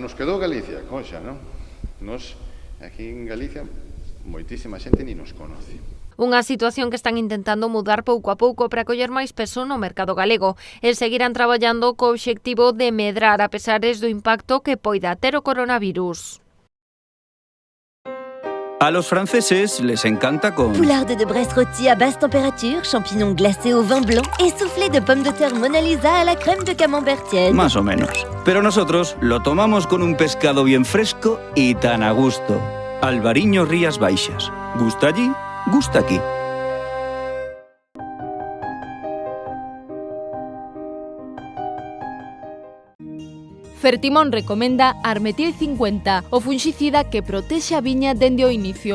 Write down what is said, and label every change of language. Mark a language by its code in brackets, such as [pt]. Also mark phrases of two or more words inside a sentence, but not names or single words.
[gl] Nos quedou Galicia, conxa, non? Nos, aquí en Galicia, moitísima xente [es] ni nos conoce. [gl] Unha situación que están intentando mudar pouco a pouco para coller máis peso no mercado galego e seguirán traballando co obxectivo de medrar a pesares do impacto que poida ter o coronavirus. [es] A los franceses les encanta con... [fr] Poularde de Bresse rôti à basse température, champignons glacés au vin blanc et soufflé de pommes de terre Mona Lisa à la crème de camembert tiède. [es] Más o menos. Pero nosotros lo tomamos con un pescado bien fresco y tan a gusto. Albariño Rías Baixas. ¿Gusta allí? Gusta aquí. [gl] Fertimón recomenda Armetil 50, o funxicida que protexe a viña dende o inicio.